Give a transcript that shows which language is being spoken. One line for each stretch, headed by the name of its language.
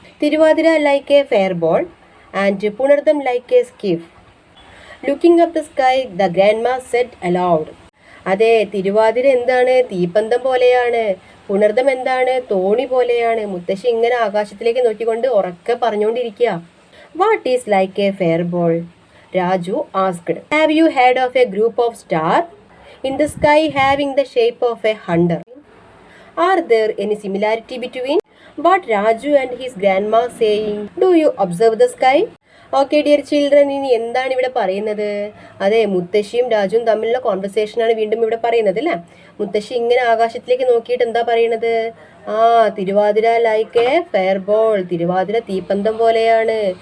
English: Thiruvathira like a fair ball and Punartham like a skiff. Looking up the sky the grandma said aloud.
Malayalam: അതെ, തിരുവാതിര എന്താണ്? തീപ്പന്തം പോലെയാണ്. പുണർദം എന്താണ്? തോണി പോലെയാണ്. മുത്തശ്ശി ഇങ്ങനെ ആകാശത്തിലേക്ക് നോക്കിക്കൊണ്ട് ഉറക്കെ പറഞ്ഞുകൊണ്ടിരിക്കുക.
English: What is like a fire ball? Raju asked. Have you heard of a group of star in the sky having the shape of a hunter? Are there any similarity between what Raju and his grandma saying? Do you observe the sky? Okay dear children,
Malayalam: ഇനി എന്താണ് ഇവിടെ പറയുന്നത്? അതെ, മുത്തശ്ശിയും രാജുവും തമ്മിലുള്ള കോൺവെർസേഷനാണ് വീണ്ടും ഇവിടെ പറയുന്നത് അല്ലേ. മുത്തശ്ശി ഇങ്ങനെ ആകാശത്തിലേക്ക് നോക്കിയിട്ട് എന്താ പറയണത്?
English: Thiruvathira like a fire ball,
Malayalam: Thiruvathira തീപ്പന്തം പോലെയാണ്.